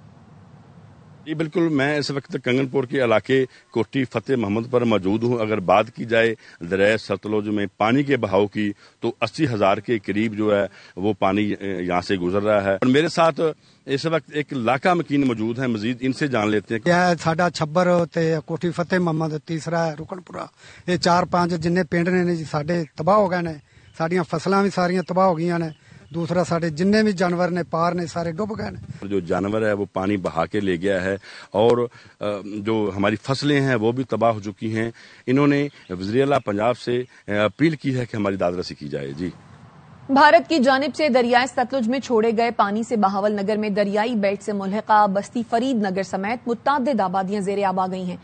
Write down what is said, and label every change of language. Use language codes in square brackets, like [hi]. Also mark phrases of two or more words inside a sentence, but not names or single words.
[ur] جی بالکل، میں اس وقت کنگن پور کے علاقے کوٹی فتح محمد پر موجود ہوں۔ اگر بات کی جائے دریائے ستلج میں پانی کے بہاؤ کی تو 80,000 کے قریب جو ہے وہ پانی یہاں سے گزر رہا ہے، اور میرے ساتھ اس وقت ایک لاکا مکین موجود ہیں، مزید ان سے جان لیتے ہیں۔ [pa] ساڈا چھبر تے کوٹھی فتح محمد، تیسرا ہے رکن پورا، یہ 4-5 جن پنڈ نے جی ساڈے تباہ ہو گئے نے، ساڈیاں فصلاں بھی ساریاں تباہ ہو گئی نے۔ دوسرا ساڈے جن بھی جانور نے پار نے سارے ڈوب گئے ہیں۔ [ur] جو جانور ہے وہ پانی بہا کے لے گیا ہے اور جو ہماری فصلیں ہیں وہ بھی تباہ ہو چکی ہیں۔ انہوں نے وزیر اعلیٰ پنجاب سے اپیل کی ہے کہ ہماری داد رسی کی جائے۔ جی بھارت کی جانب سے دریائے ستلج میں چھوڑے گئے پانی سے بہاول نگر میں دریائی بیلٹ سے ملحقہ بستی فرید نگر سمیت متعدد آبادیاں زیر آب آ گئی ہیں۔